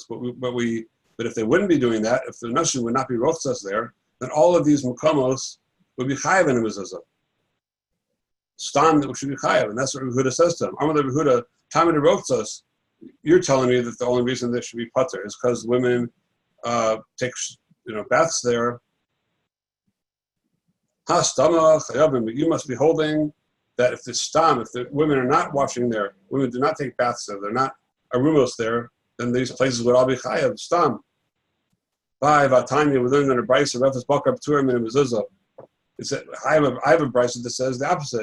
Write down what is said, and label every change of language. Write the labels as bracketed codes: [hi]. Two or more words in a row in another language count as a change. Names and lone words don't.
[en] But if they wouldn't be doing that, if the nashim would not be rochtas there, then all of these mukomos would be chayav in a mezuzah. Stam that should be chayav, and that's what Rav Huda says to him. [he] אמר רב הודא, תמיד רוחצות. [en] You're telling me that the only reason there should be pater is because women take baths there. [arc] הא סתמא חייבים, [en] but you must be holding that if the women are not washing there, women do not take baths there, they're not arumos there, then these places would all be [he] חייב סתם. [en] By Vatanya, we're learning in a brisa, [he] רפת בקר פטורים [en] and Mezuzah. I have a brisa that says the opposite.